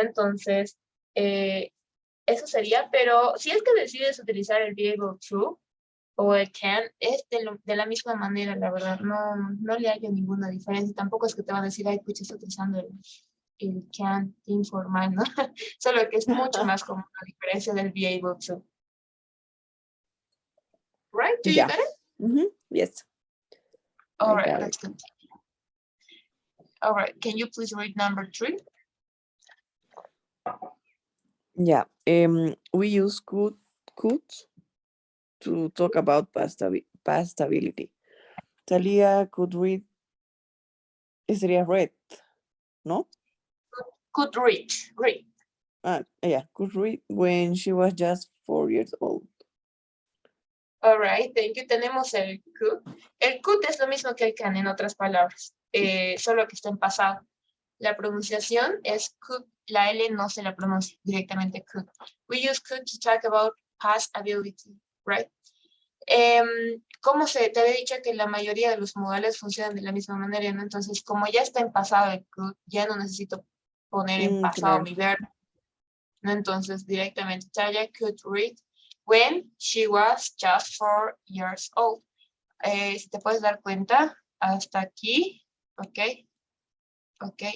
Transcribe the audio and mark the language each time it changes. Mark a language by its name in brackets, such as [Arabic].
[Spanish] Entonces, eso sería, pero si es que decides utilizar el be able to, o el can, es de la misma manera, la verdad, no le hallo ninguna diferencia, tampoco es que te van a decir, ay, pucha, está utilizando el can informal, ¿no? Solo que es mucho más común la diferencia del be able to. [English] Right? Do you get it? Yes. All right, let's continue. All right, can you please read number 3? Yeah. We use could to talk about past ability. Talia could read. [Spanish] Sería [English] read, [Spanish] ¿no? [English] Could read. Yeah, could read when she was just 4 years old. All right, thank you. [Spanish] Tenemos el could. El could es lo mismo que el can, en otras palabras, solo que está en pasado. La pronunciación es could, la L no se la pronuncia directamente could. [English] We use could to talk about past ability, right? [Spanish] Como te había dicho que la mayoría de los modales funcionan de la misma manera, ¿no? Entonces, como ya está en pasado el could, ya no necesito poner en pasado mi verbo, ¿no? Entonces, directamente, [English] Taya could read when she was just 4 years old. [Spanish] Si te puedes dar cuenta, hasta aquí ¿Ok? ¿Ok?